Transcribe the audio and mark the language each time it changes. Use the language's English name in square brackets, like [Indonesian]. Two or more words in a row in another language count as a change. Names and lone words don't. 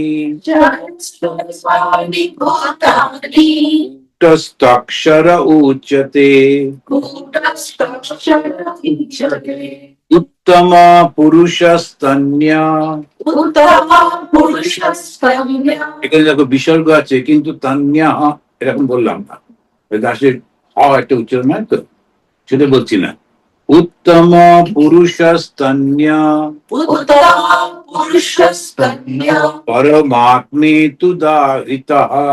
[Sanskrit] सर्वाणि भूतानि कूटस्थक्षर उच्यते कूटस्थक्षर उच्यते उत्तम पुरुषस्तन्या। उत्तम पुरुषस्तन्यः। [Bangla] এখানে দেখো বিসর্গ আছে কিন্তু তান্যা এরকম বললাম না, দাসের একটা উচ্চারণ হয় তো, সেটা বলছি না। [Sanskrit] উত্তম পুরুষস্তন্যা उत्तम पुरुषस्तन्यः পরমাত্মে তুদাহৃতঃ।